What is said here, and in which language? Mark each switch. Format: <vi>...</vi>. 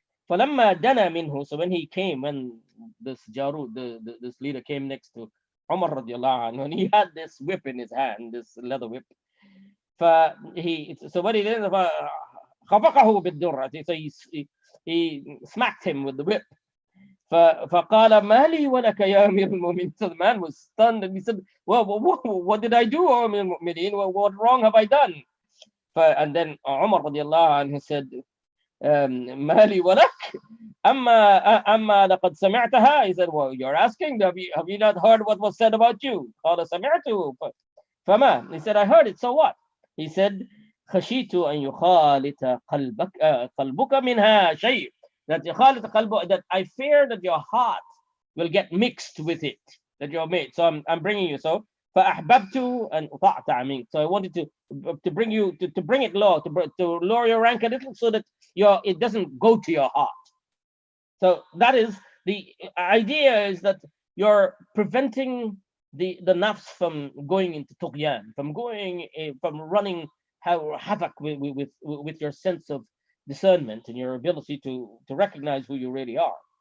<ar>فلما دنا منه,</ar> <en>so when this Jarud, this leader came next to Umar radiallahu anhu, and he had this whip in his hand, this leather whip. So what he did,</en> <ar>خفقه بالدرة,</ar> <en>so he smacked him with the whip.</en> <ar>فقال ما لي ولك يا أمير المؤمنين.</ar> <en>So the man was stunned and he said, well, what did I do, O Amir al-Mu'mineen? What wrong have I done? And then Umar radiallahu anhu said,</en> <ar>ما لي ولك أما لقد سمعتها.</ar> <en>He said, well, you're asking, have you not heard what was said about you?</en> <ar>قال سمعته فما.</ar> <en>He said, I heard it, so what? He said,</en> <ar>خشيت أن يخالط قلبك منها شيء,</ar> <en>that</en> <ar>يخالط قلبك,</ar> <en>that I fear that your heart will get mixed with it, that you're made. So I'm bringing you.</en> <ar>So فأحببت أن أطعت عنك.</ar> <en>So I wanted to bring you to bring it low, to lower your rank a little, so that it doesn't go to your heart. So that is the idea, is that you're preventing the nafs from going into tughyan, from running havoc with your sense of discernment and your ability to recognize who you really are.</en>